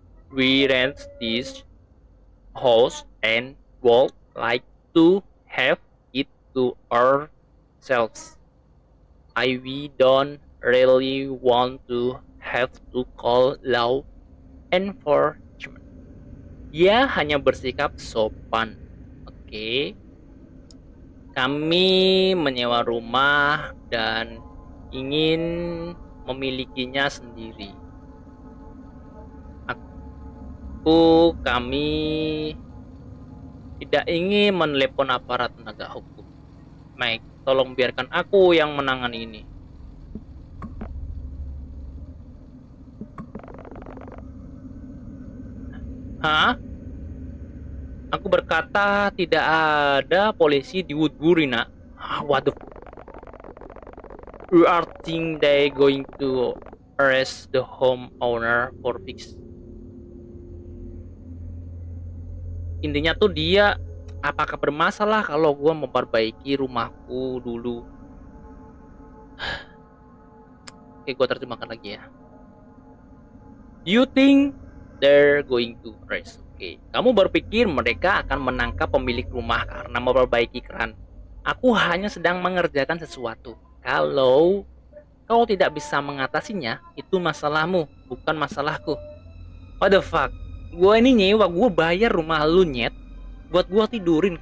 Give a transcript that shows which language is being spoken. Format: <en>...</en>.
<en>We rent this house and would like to have it to ourselves. We don't really want to have to call law enforcement.</en> <id>Dia hanya bersikap sopan. Oke. Kami menyewa rumah dan ingin memilikinya sendiri. Kami tidak ingin menelepon aparat penegak hukum. Mike, tolong biarkan aku yang menangani ini. Hah? Aku berkata tidak ada polisi di Woodbury, nak.</id> <en>What the? You are think they going to arrest the homeowner for fix?</en> <id>Intinya tuh dia apakah bermasalah kalau gue memperbaiki rumahku dulu? Oke, gue terjemahkan lagi ya.</id> <en>You think they're going to arrest?</en> <id>Oke, kamu berpikir mereka akan menangkap pemilik rumah karena memperbaiki keran. Aku hanya sedang mengerjakan sesuatu. Kalau kau tidak bisa mengatasinya, itu masalahmu, bukan masalahku.</id> <en>What the fuck?</en> <id>Gue ini nyewa, gue bayar rumah lu nyet buat gue tidurin.</id>